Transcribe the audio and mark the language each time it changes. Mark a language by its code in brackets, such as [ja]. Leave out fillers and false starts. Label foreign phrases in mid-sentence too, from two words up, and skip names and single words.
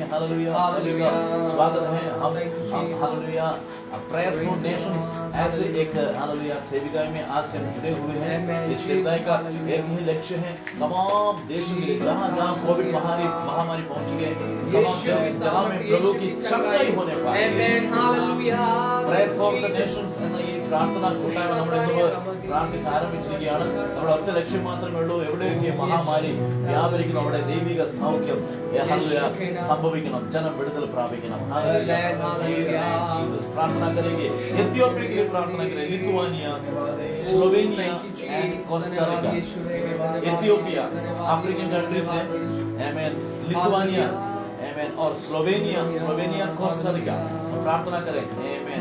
[hi] हालेलुया सभी का स्वागत है। हम हालेलुया [en] prayer for nations [hi] ऐसे एक हालेलुया सेविका में आज से जुड़े हुए हैं। इस सेविकाएं का एक ही लक्ष्य है तमाम देशों के लिए जहाँ जहाँ कोविड महामारी पहुंच गए तमाम जगह में प्रभु की चंगाई होने पाए। [en] prayer for the nations [ml] എന്ന ഈ പ്രാർത്ഥന കൂട്ടായ്മ നമ്മളിന്ന് പ്രാർത്ഥിച്ച് ആരംഭിച്ചിരിക്കുകയാണ്. നമ്മുടെ ഒറ്റ ലക്ഷ്യം മാത്രമേ ഉള്ളൂ, എവിടെയൊക്കെ മഹാമാരി വ്യാപരിക്കുന്ന അവിടെ ദൈവിക സൗഖ്യം സംഭവിക്കണം, ജനം വിടുതൽ പ്രാപിക്കണം. [hi] ജീസസ് प्रार्थना करेंगे एथियोपिया के लिए प्रार्थना करेंगे, लिथुआनिया स्लोवेनिया एंड कोस्टा रिका। एथियोपिया [en] African countries [hi] है आमीन, लिथुआनिया आमीन और स्लोवेनिया कोस्टा रिका प्रार्थना करें आमीन।